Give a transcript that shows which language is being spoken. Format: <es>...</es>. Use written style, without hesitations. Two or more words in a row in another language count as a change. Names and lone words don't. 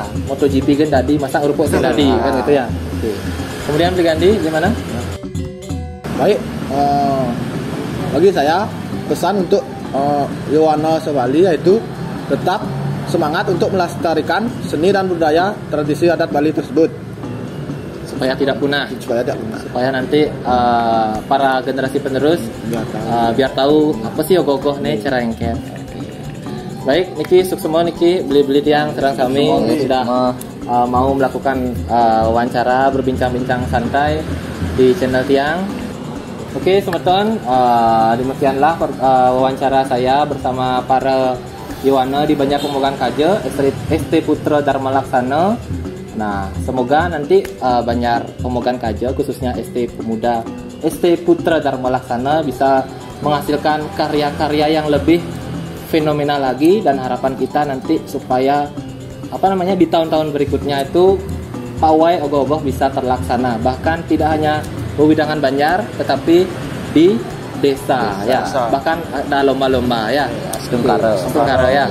<id>MotoGP kan tadi, masa urupuk sih tadi kan gitu ya. Oke. Kemudian Bli Gandhi gimana? Baik, bagi saya pesan untuk Yowana Sebali yaitu tetap semangat untuk melestarikan seni dan budaya tradisi adat Bali tersebut supaya tidak punah, supaya nanti para generasi penerus biar tahu apa sih ogoh-ogoh nih cara engket. Baik,</id> <ban>Niki suksemo Niki beli-beli tiang</ban> <id>serang kami sudah mau melakukan wawancara berbincang-bincang santai di channel tiang. Oke, semeton, demikianlah wawancara saya bersama para Yowana di Banjar Pemogan Kaje, ST Putra Dharma Laksana. Nah, semoga nanti Banjar Pemogan Kaje, khususnya ST Putra Dharma Laksana bisa menghasilkan karya-karya yang lebih fenomenal lagi, dan harapan kita nanti supaya di tahun-tahun berikutnya itu pawai ogoh-ogoh bisa terlaksana, bahkan tidak hanya wewidangan Banjar tetapi di desa ya, bahkan ada lomba-lomba ya, Stungkara ya.</id>